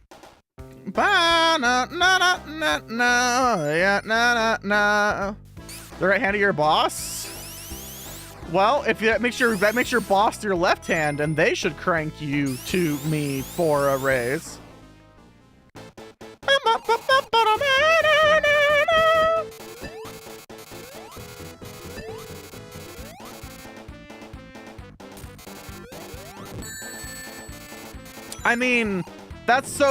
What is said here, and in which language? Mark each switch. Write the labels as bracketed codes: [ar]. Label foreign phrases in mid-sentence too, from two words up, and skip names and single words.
[en] Ba na na na na na yeah na na na. The right hand of your boss? Well, if that makes your boss your left hand, and they should crank you to me for a raise. I mean, that's so...